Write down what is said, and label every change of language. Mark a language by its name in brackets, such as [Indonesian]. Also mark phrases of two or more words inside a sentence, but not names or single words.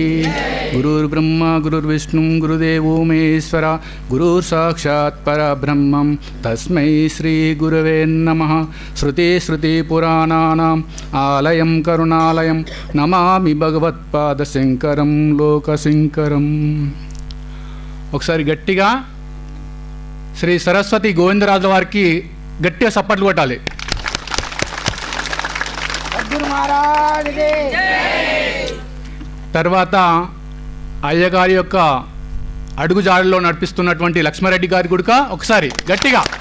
[Sanskrit] गुरुर्ब्रह्मा गुरुर्विष्णु गुरुदेवो महेश्वरा, गुरुर् साक्षात् परब्रह्मं तस्मै श्री गुरवे नमः. श्रुति स्मृति पुराणानाम् आलयं करुणालयं नमामि भगवत्पादशंकरं लोकशंकरं. [Telugu] ఒకసారి గట్టిగా శ్రీ సరస్వతి గోవిందరాజు వారికి గట్టిగా సప్పట్లు కొట్టాలి. తర్వాత అయ్యగారి యొక్క అడుగుజాడలో నడిపిస్తున్నటువంటి లక్ష్మారెడ్డి గారి గుడిక ఒకసారి గట్టిగా.